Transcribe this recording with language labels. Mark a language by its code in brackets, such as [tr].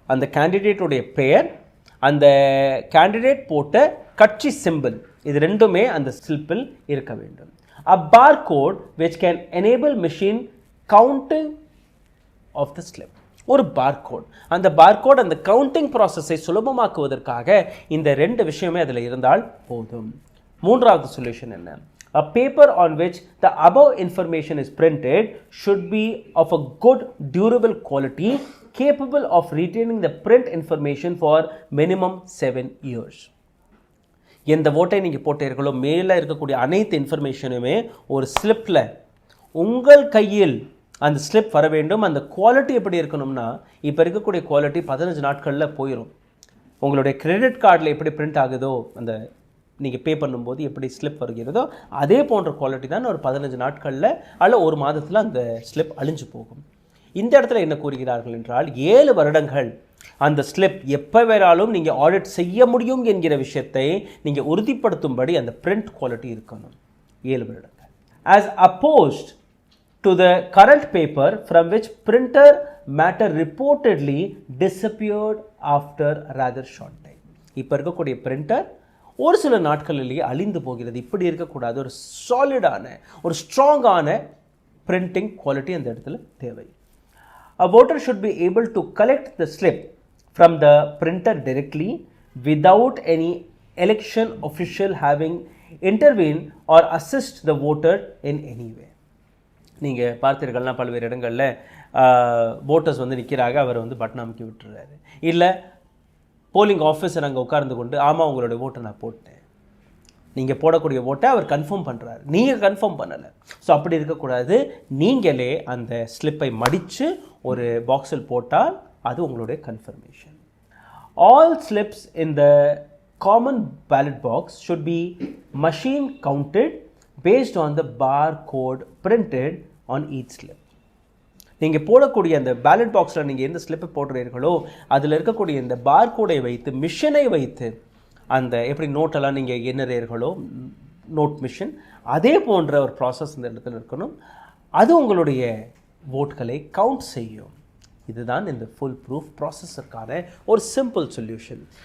[ta] அந்த கேண்டிடேட்டுடைய பெயர், அந்த கேண்டிடேட் போட்ட கட்சி சிம்பிள், இது ரெண்டுமே அந்த ஸ்லிப்பில் இருக்க வேண்டும். [en] A bar code which can enable machine counting of the slip. [ta] ஒரு பார்கோட், அந்த பார்கோட் அந்த கவுண்டிங் ப்ராசஸை சுலபமாக்குவதற்காக இந்த 2 விஷயமே அதில் இருந்தால் போதும். 3வது சொல்யூஷன் என்ன? [en] A paper on which the above information is printed should be of a good durable quality, capable of retaining the print information for minimum 7 years. [ta] எந்த ஓட்டை நீங்கள் போட்டீர்களோ மேலே இருக்கக்கூடிய அனைத்து இன்ஃபர்மேஷனுமே ஒரு ஸ்லிப்பில் உங்கள் கையில் அந்த ஸ்லிப் வர வேண்டும். அந்த குவாலிட்டி எப்படி இருக்கணும்னா, இப்போ இருக்கக்கூடிய குவாலிட்டி 15 நாட்களில் போயிடும். உங்களுடைய கிரெடிட் கார்டில் எப்படி பிரிண்ட் ஆகுதோ, அந்த நீங்கள் பே பண்ணும்போது எப்படி ஸ்லிப் வருகிறதோ அதே போன்ற குவாலிட்டி தான் ஒரு 15 நாட்களில் அல்ல 1 மாதத்தில் அந்த ஸ்லிப் அழிஞ்சு போகும். இந்த இடத்துல என்ன கூறுகிறார்கள் என்றால் 7 வருடங்கள் அந்த ஸ்லிப் எப்போ வேணாலும் நீங்கள் ஆடிட் செய்ய முடியும் என்கிற விஷயத்தை நீங்கள் உறுதிப்படுத்தும்படி அந்த பிரிண்ட் குவாலிட்டி இருக்கணும். 7 வருடங்கள். [en] As opposed to the current paper from which printer matter reportedly disappeared after rather short time. [ta] இப்போ இருக்கக்கூடிய பிரிண்டர் ஒரு சில நாட்களிலேயே அழிந்து போகிறது. இப்படி இருக்கக்கூடாது. ஒரு சாலிடான, ஒரு ஸ்ட்ராங்கான பிரிண்டிங் குவாலிட்டி அந்த இடத்துல தேவை. [en] A voter should be able to collect the slip from the printer directly without any election official having intervened or assist the voter in any way. [ta] நீங்கள் பார்த்தீர்கள்னா பல்வேறு இடங்களில் ஓட்டர்ஸ் நிற்கிறாங்க, அவர் பட்டன் அமுக்கி விட்டுறாரு. இல்லை போலிங் ஆஃபீஸர் அங்கே உட்கார்ந்து கொண்டு ஆமாம் உங்களுடைய ஓட்டை நான் போட்டேன், நீங்கள் போடக்கூடிய ஓட்டை அவர் கன்ஃபார்ம் பண்ணுறாரு, நீங்கள் கன்ஃபார்ம் பண்ணலை. ஸோ அப்படி இருக்கக்கூடாது. நீங்களே அந்த ஸ்லிப்பை மடித்து ஒரு பாக்ஸில் போட்டால் அது உங்களுடைய confirmation. [en] All slips in the common pallet box should be machine counted based on the barcode printed on each slip. [ta] நீங்கள் போடக்கூடிய அந்த பேலட் பாக்ஸில் நீங்கள் எந்த ஸ்லிப்பை போடுறீர்களோ அதில் இருக்கக்கூடிய இந்த பார்கோடை வைத்து, மிஷினை வைத்து, அந்த எப்படி நோட்டெல்லாம் நீங்கள் எண்ணுறீர்களோ நோட் மிஷின், அதே போன்ற ஒரு ப்ராசஸ் இந்த இடத்துல இருக்கணும். அது உங்களுடைய ஓட்களை கவுண்ட் செய்யும். இதுதான் இந்த ஃபுல் ப்ரூஃப் ப்ராசஸருக்கான ஒரு சிம்பிள் சொல்யூஷன்.